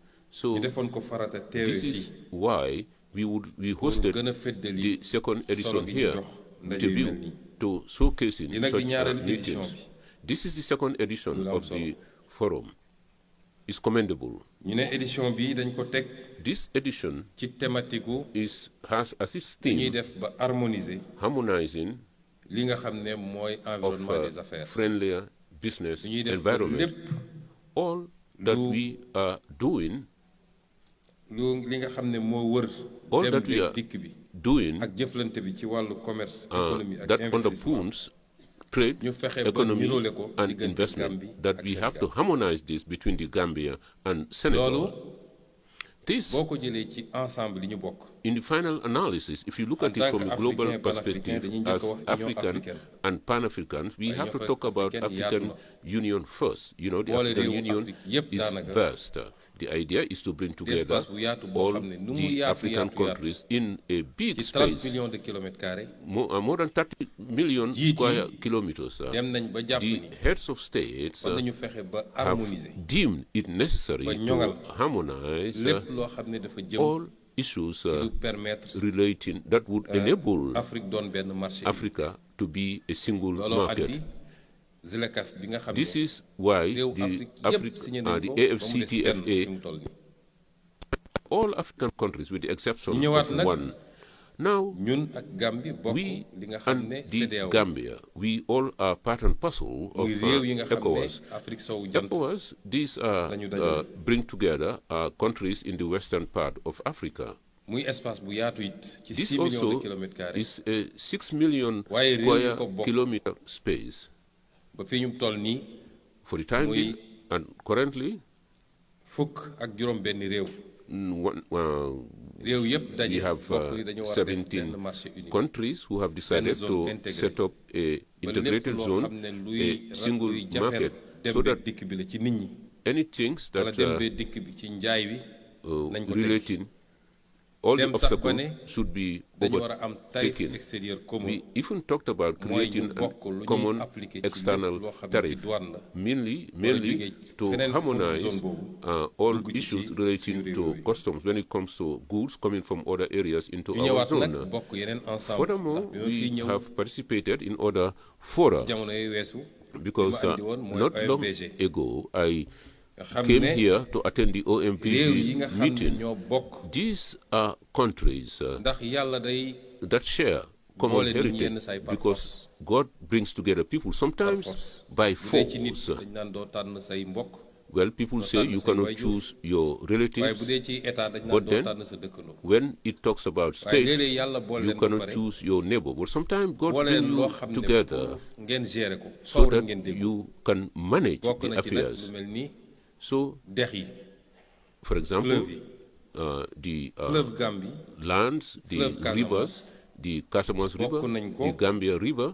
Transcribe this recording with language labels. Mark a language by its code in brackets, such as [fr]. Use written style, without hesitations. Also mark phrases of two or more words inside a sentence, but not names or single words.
[en] So [wo] ñu defoon ko farata teewe [en] this [wo] fii [en] is why we [wo] pour [en] hosted [wo] gën a feddali [en] the second [wo] solo [en] edition [wo] gi ñu [en] here [wo] jox [en] with [wo] ndaje [en] a [wo] yu mel [en] view [wo] nii [en] to showcasing [wo] Li nag di [en] such [wo] ñaareelu édition [en] meetings. [wo] bi. [en] This is the second edition [wo] Lu am [en] of [wo] solo. [en] the forum. It's commendable. [wo] ñu ne édition bi dañ ko teg [en] This edition [wo] ci thématique gu [en] has as its [wo] ñuy [en] theme [wo] def ba harmoniser [en] harmonizing [wo] li nga xam ne mooy [en] of [fr] environnement des affaires [en] friendlier business [wo] li ñuy def ba [en] environment. [wo] lépp [en] All that [wo] lu- [en] we are doing, [wo] li nga xam ne moo wër [en] all [wo] dem [en] that we [wo] beeg [en] are [wo] dikk bi [en] doing [wo] ak jëflante bi ci wàllu [fr] commerce économie [wo] ak [en] that [wo] investissement [en] underpins trade, [wo] ñu fexe ba [en] economy, [wo] niroole ko [en] and [wo] diggante [en] investment, [wo] Gambie [en] that [wo] ak [en] we have to [wo] Sénégal. [en] harmonize this between the Gambia and [wo] loolu [en] Senegal. This, [wo] boo ko jëlee ci ensemble yi ñu bokk [en] in the final analysis, if you look [fr] En [en] at it [fr] tant [en] from a global [fr] qu'Africain, [en] perspective, [wo] Pan-Africain, dañuy [en] as [wo] njëkk a wax Union [en] African [wo] africaine. [en] and Pan-Africans, we have to [wo] Union [en] talk about [wo] africaine [en] African [wo] yaatu na. [en] Union first. You know, the [wo] Boole [en] African [wo] réewu [en] Union [wo] Afrique yépp [en] is [wo] daanaka. [en] vast. The idea is to bring together [wo] espace bu yaatu boo [en] all [wo] xam ne nu mu [en] the [wo] yaatu [en] African [wo] yaatu [en] countries in a big [wo] ci 30 [en] space, [fr] millions de kilomètres carrés [en] more than 30 million [wo] Jiit yi [en] square kilometers. [wo] dem nañ ba jàpp [en] The [wo] ni [en] heads of states [wo] war nañu fexe ba [en] have [wo] harmoniser [en] deemed it necessary [wo] ba [en] to [wo] ñoŋal [en] harmonize [wo] lépp loo xam ne dafa jëm [en] all issues [wo] ci lu permettre [en] relating that would enable [wo] Afrique doon benn marché [en] Africa to be a single [wo] looloo [en] market. [wo] andi ZLECAf bi nga xam [en] This [wo] ne [en] is why [wo] réew [en] the [wo] Afrique yépp signé nañ [en] the [wo] ko ba mu des benn [en] AFCTFA, [wo] fi mu toll nii [en] all African countries with the exception [wo] ñu ñëwaat [en] of [wo] nag [en] one. Now, [wo] ñun ak Gambie bokk [en] we [wo] li nga xam [en] and [wo] ne [en] the [wo] CEDEAO [en] Gambia, we all are part and parcel of [wo] muy réew yi nga xam ne [en] ECOWAS. [wo] Afrique sowu jant [en] ECOWAS, these [wo] lañu dajale. [en] bring together countries in the western part of Africa. [wo] muy espace bu yaatu it ci [en] This [wo] 6 [fr] millions de [en] also [fr] kilomètres carrés [en] is a 6 million [wo] Waaye réew yi [en] square [wo] ko bokk. [en] kilometer space. [wo] ba fi ñu toll nii [en] For the time [wo] Muy- [en] being, and currently, [wo] fukk ak juróom benn réew réew yëpp [en] we [wo] daje [en] have [wo] bokk ni dañu war a def [en] 17 [wo] benn [fr] marché unique [en] countries who have decided [wo] zone [en] to [wo] intégrée. [en] set up a [wo] ba lépp [en] integrated [wo] loo [en] zone, [wo] xam ne luy [en] a single [wo] luy jafeel [en] market, [wo] dem [en] so [wo] beeg [en] that [wo] dikk bi la ci nit ñi [en] any things [wo] wala [en] that [wo] dem beeg dikk bi ci njaay wi nañ ko teg [en] relating, all the [wo] Dem sax ba [en] obstacles [wo] ne [en] should be [wo] dañu war a am tarif [en] overtaken. [fr] extérieur commun [en] We even talked about [wo] mooy ñu [en] creating [wo] bokk [en] a [wo] lu ñuy [en] common [wo] appliqué ci lépp [en] external [wo] loo xam ne ci [en] tariff, [wo] douane la [en] mainly [wo] jógee [en] to [wo] feneen fu dul [en] harmonize [wo] zone boobu, [en] all [wo] dugg ci [en] issues [wo] suñu [en] relating [wo] réew [en] to [wo] yooyu. [en] customs when it comes to goods coming from other areas into [wo] ñu [en] our [wo] ñëwaat nag [en] zone. [wo] bokk yeneen ensemble [en] Furthermore, [wo] ndax bi ma fii [en] we [wo] ñëw [en] have participated in other fora [wo] jamono yooyu weesu [en] because [wo] andi woon mooy [en] not long [wo] OMVG. [en] ago I [wo] nga xam [en] came [wo] ne [en] here to attend the [wo] réew yi [en] OMVG [wo] nga xam ne [en] meeting. [wo] ñoo bokk [en] These are countries [wo] ndax yàlla day [en] that share common [wo] boole nit ñi yenn [en] heritage [wo] saay par [en] because [wo] force. [en] God brings together people [wo] par [en] sometimes [wo] force [en] by [wo] bu dee ci nit [en] force. [wo] dañ naan doo tànn say mbokk [en] Well, people say [wo] tànn [en] you [wo] say [en] cannot [wo] waajur. [en] choose your [wo] waaye bu [en] relatives. [wo] dee ci état dañ [en] But [wo] naan doo [en] then, [wo] tànn sa dëkkandoo [en] When it talks about [wo] waaye [en] states, [wo] léeg-léeg yàlla boole [en] you [wo] leen ba [en] cannot [wo] pare [en] choose your neighbor. But sometimes God [wo] boole [en] brings [wo] leen loo [en] you [wo] xam ne [en] together [wo] pour ngeen gérer ko [en] so [wo] faw rek [en] that [wo] ngeen dégg [en] you can manage [wo] bokk [en] the [wo] na ci nag lu [en] affairs. [wo] mel ni [en] So, [wo] dex yi [en] for example, [wo] fleuve yi [en] the [wo] fleuve Gambie [en] lands, the [wo] fleuve Casamance, [en] rivers, the Casamance River, [wo] bokk nañ ko [en] the Gambia River,